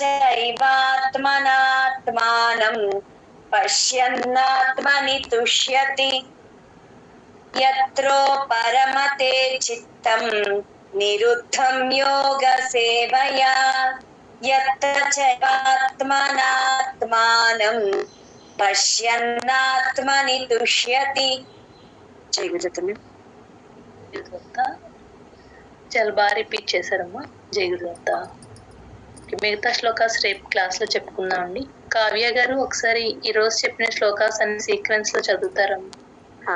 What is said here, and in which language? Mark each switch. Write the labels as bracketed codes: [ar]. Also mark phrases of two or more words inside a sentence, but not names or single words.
[sa] चैवात्मनात्मानं पश्यन्नात्मनि तुष्यति यत्रो परमते चित्तं निरुद्धं योगसेवया यत्र चैवात्मनात्मानं पश्यन्नात्मनि तुष्यति జై గురుదత్త. [te] చాలా బాగా రిపీట్ చేశారమ్మా. జై గురుదత్త. మిగతా శ్లోకాస్ రేపు క్లాస్ లో చెప్పుకుందాం అండి. కావ్య గారు ఒకసారి ఈ రోజు చెప్పిన శ్లోకాస్ అన్ని సీక్వెన్స్ లో చదువుతారమ్మా.